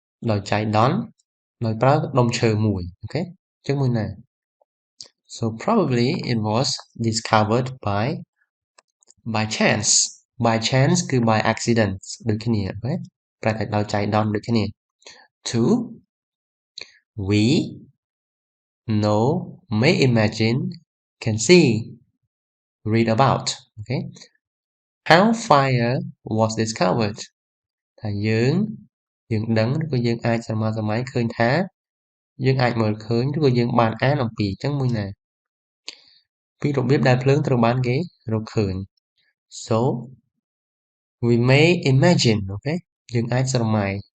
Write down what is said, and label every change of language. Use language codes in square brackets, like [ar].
[km] ដោយចៃដន្យដោយប្រើដុំឈើមួយអូខេអញ្ចឹងមួយណា [en] So probably it was discovered by chance [km] by chance គឺ by accident ដូចគ្នាអូខេប្រែថាដោយចៃដន្យដូចគ្នា [en] 2 we know may imagine can see read about. Okay. How fire was discovered. [km] ថាយើងដឹងឬក៏យើងអាចសម័យឃើញថាយើងអាចមើលឃើញឬក៏យើងបានអានអំពីអញ្ចឹងមួយណាពីរបៀបដែលភ្លើងត្រូវបានគេរកឃើញ [en] so we may imagine [km] អូខេយើងអាចស្រមៃ